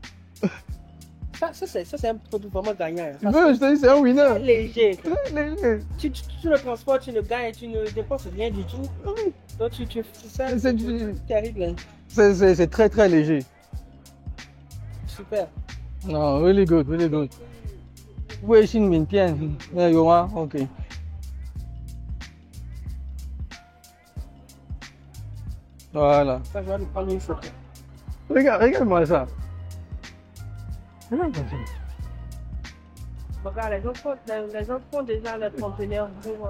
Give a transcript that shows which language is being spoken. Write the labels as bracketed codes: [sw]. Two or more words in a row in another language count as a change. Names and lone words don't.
[fr] Ça c'est un produit vraiment gagnant. Hein. Je te dis, c'est un winner. Très léger. Très léger. Tu le transportes, tu le gagnes, tu ne dépenses rien du tout. Donc tu fais ça. C'est terrible. Hein. C'est très léger. Super. Non, [en] really good, really good. [zh] 微信名片，有吗 ？OK。Voilà. [fr] Ça, je vais lui prendre une photo. Regarde-moi ça. Regarde, les gens font déjà les conteneurs pour...